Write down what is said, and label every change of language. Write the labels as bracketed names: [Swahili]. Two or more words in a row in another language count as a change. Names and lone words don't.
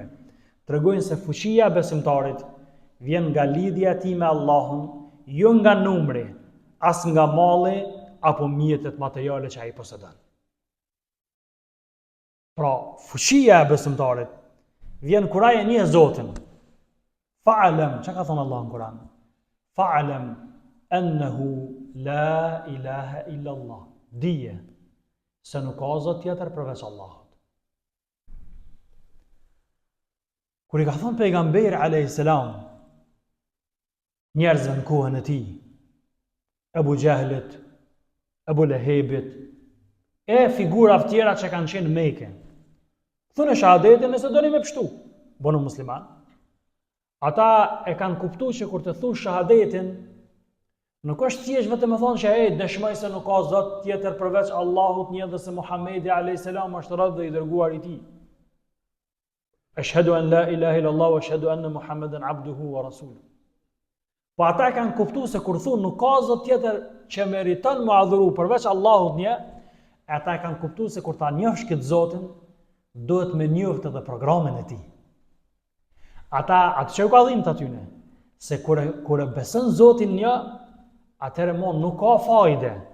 [Albanian] Tregojnë se fuqia e besimtarit vjen nga lidhja e tij me Allahun, jo nga numri, as nga malli apo mjetet materiale që ai posedon. Pra, fuqia e besimtarit vjen kur ai e njeh Zotin. Fa'lam, çka ka thënë Allah në Kur'an? [Arabic] فاعلم أنه لا إله إلا الله. [Albanian] Dije se nuk ka Zot tjetër përveç Allahut. Kur i ka thënë pejgamberi [Arabic] عليه السلام [Albanian] njerëzve në kohën e tij, Abu Jahlit, Abu Lahebit, e figura të tjera që kanë qenë në Mekë. Thonë shahadetin nëse doni me pështu, bënu musliman. Ata e kanë kuptuar që kur të thush shahadetin, nuk është thjesht vetëm të thonë që dëshmoj se nuk ka Zot tjetër përveç Allahut, një dhe se Muhamedi [Arabic] عليه السلام [Albanian] është rreth dhe i dërguar i tij. [Arabic] أشهد أن لا إله إلا الله وأشهد أن محمدا عبده ورسوله. [Albanian] Po ata kanë kuptuar se kur thonë nuk ka Zot tjetër që meriton mu adhuru përveç Allahut një, ata kanë kuptuar se kur ta njohësh këtë Zotin, duhet me njoft edhe programin e tij. Ata atë që u ka dhimbë atyne, se kur e beson Zotin një, atëherë mo nuk ka fajde.